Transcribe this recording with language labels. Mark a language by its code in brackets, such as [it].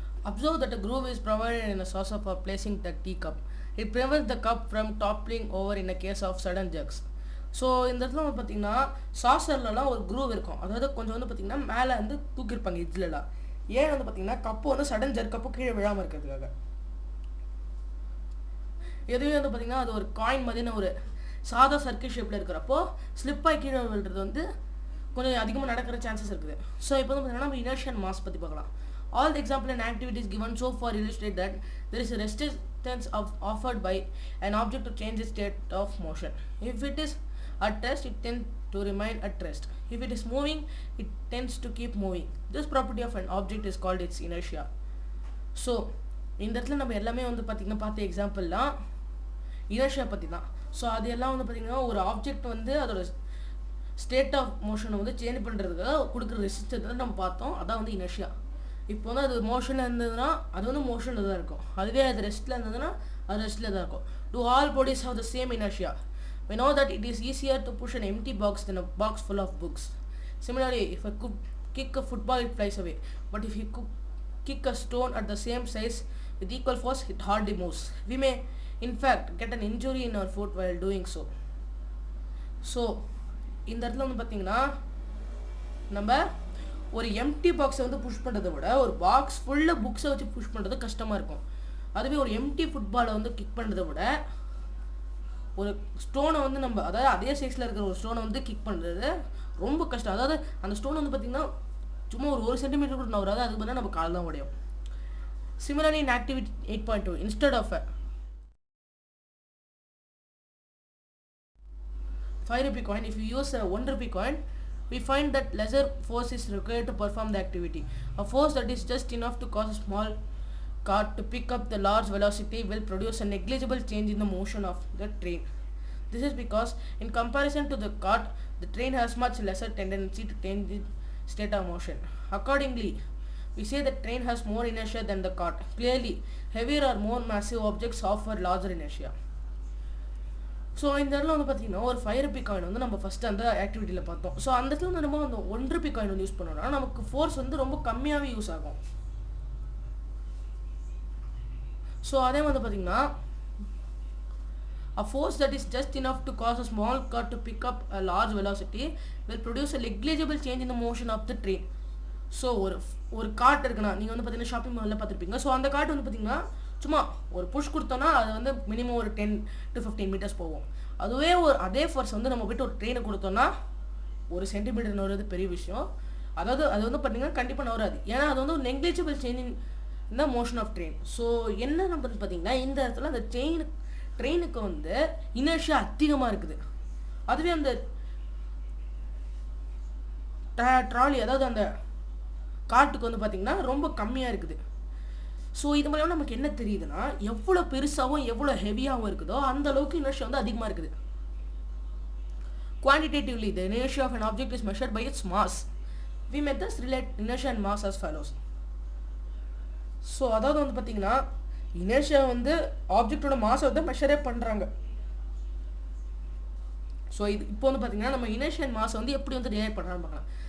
[en] Observe that a groove is provided in a saucer for placing the teacup. It prevents the cup from toppling over in a case of sudden jerks. [ta] So இந்த இடத்துல வந்து பார்த்திங்கன்னா சாசர்லலாம் ஒரு groove இருக்கும். அதாவது கொஞ்சம் வந்து பார்த்திங்கன்னா மேலே வந்து தூக்கியிருப்பாங்க இட்லலாம். ஏன் வந்து பார்த்திங்கன்னா கப்பு வந்து சடன் ஜர்க் கப்பு கீழே விழாமல் இருக்கிறதுக்காக. எதுவே வந்து பார்த்திங்கன்னா அது ஒரு காயின் மாதிரியான ஒரு சாதா சர்க்கிள் ஷேப்பில் இருக்கிறப்போ ஸ்லிப்பாகி கீழே விழுறது வந்து கொஞ்சம் அதிகமாக நடக்கிற சான்சஸ் இருக்குது. ஸோ இப்போ வந்து பார்த்திங்கன்னா நம்ம இனர்ஷியல் மாஸ் பற்றி பார்க்கலாம். [en] All the example and activities given so far illustrate that there is a resistance offered by an object to change its state of motion. If it is at rest, it tends to remain at rest. If it is moving, it tends to keep moving. This property of an object is called its inertia. [ta] So, இந்த இடத்துல நம்ம எல்லாமே வந்து பார்த்திங்கன்னா பார்த்த எக்ஸாம்பிள்லாம் inertia பற்றி தான். So அது எல்லாம் வந்து பார்த்திங்கன்னா ஒரு ஆப்ஜெக்ட் வந்து அதோட ஸ்டேட் ஆஃப் மோஷனை வந்து சேஞ்ச் பண்ணுறதுக்காக கொடுக்குற ரெசிஸ்டன்ஸ் நம்ம பார்த்தோம். அதான் வந்து இனர்ஷியா. இப்போ வந்து அது மோஷனில் இருந்ததுன்னா அது வந்து மோஷனில் தான் இருக்கும். அதுவே அது ரெஸ்ட்டில் இருந்ததுன்னா அது ரெஸ்ட்டில் தான் இருக்கும். [en] Do all bodies have the same inertia? We know that it is easier to push an empty box than a box full of books. Similarly, if I could kick a football, it flies away. But if you could kick a stone at the same size with equal force, it hardly moves. We may, in fact, get an injury in our foot while doing so. [ta] So, இந்த இடத்துல வந்து பார்த்திங்கன்னா நம்ம ஒரு empty பாக்ஸை வந்து push பண்ணுறதை விட ஒரு பாக்ஸ் ஃபுல்லாக புக்ஸை வச்சு புஷ் பண்ணுறது கஷ்டமாக இருக்கும். அதுவே ஒரு எம்டி ஃபுட்பாலை வந்து கிக் பண்ணுறதை விட ஒரு ஸ்டோனை வந்து நம்ம அதாவது அதே சைஸில் இருக்கிற ஒரு ஸ்டோனை வந்து கிக் பண்ணுறது ரொம்ப கஷ்டம். அதாவது அந்த ஸ்டோன் வந்து பார்த்திங்கன்னா சும்மா ஒரு சென்டிமீட்டர் கூட நவராது, அதுக்கு பார்த்தா நம்ம கால் தான் உடையும். [en] Similarly, in activity 8.2, instead of a 5 rupee coin, if you use a 1 rupee coin, we find that lesser force is required to perform the activity. A force that is just enough to cause a small cart to pick up the large velocity will produce a negligible change in the motion of the train. This is because in comparison to the cart, the train has much lesser tendency to change its state of motion. Accordingly, we say the train has more inertia than the cart. Clearly, heavier or more massive objects offer larger inertia. [ta] So இந்த இடத்துல வந்து பார்த்திங்கன்னா ஒரு 5 Ruby coin வந்து நம்ம first அந்த ஆக்டிவிட்டியில் பார்த்தோம். So அந்த இடத்துல வந்து நம்ம அந்த 1 ரூபி காயின் வந்து யூஸ் பண்ணோம்னா நமக்கு ஃபோர்ஸ் வந்து ரொம்ப கம்மியாகவே யூஸ் ஆகும். ஸோ அதே வந்து பார்த்திங்கன்னா [en] a force that is just enough to cause a small cart to pick up a large velocity will produce a negligible change in the motion of the train. [ta] So ஒரு card இருக்குன்னா நீங்கள் வந்து பார்த்திங்கன்னா shopping மாலில் பார்த்துருப்பீங்க. So அந்த card வந்து பார்த்திங்கன்னா சும்மா ஒரு புஷ் கொடுத்தோன்னா அது வந்து மினிமம் ஒரு 10 to 15 மீட்டர்ஸ் போகும். அதுவே அதே ஃபோர்ஸ் வந்து நம்ம போய்ட்டு ஒரு ட்ரெயினை கொடுத்தோன்னா ஒரு சென்டிமீட்டர் நவறது பெரிய விஷயம். அதாவது அது வந்து பார்த்திங்கன்னா கண்டிப்பாக நவராது. ஏன்னா அது வந்து ஒரு [en] Negligible change in the motion of train. [ta] So என்ன நம்ம பார்த்திங்கன்னா இந்த இடத்துல அந்த ட்ரெயினுக்கு வந்து இனர்ஷியா அதிகமாக இருக்குது. அதுவே அந்த ட்ராலி அதாவது அந்த கார்ட்டுக்கு வந்து பார்த்திங்கன்னா ரொம்ப கம்மியாக இருக்குது. ஸோ இது மூலமாக நமக்கு என்ன தெரியுதுன்னா எவ்வளோ பெருசாகவும் எவ்வளோ ஹெவியாகவும் இருக்குதோ அந்த அளவுக்கு இனர்ஷியா வந்து அதிகமாக இருக்குது. [en] Quantitatively, the inertia of an object is measured by its mass. We may thus relate inertia and mass as follows. [ta] So அதாவது வந்து பார்த்திங்கன்னா இனர்ஷியா வந்து ஆப்ஜெக்டோட மாஸை வந்து மெஷரே பண்ணுறாங்க. ஸோ இது இப்போ வந்து பார்த்திங்கன்னா நம்ம இனர்ஷியா அண்ட் மாஸ் வந்து எப்படி வந்து ரிலேட் பண்ணுறான்னு பார்க்கலாம்.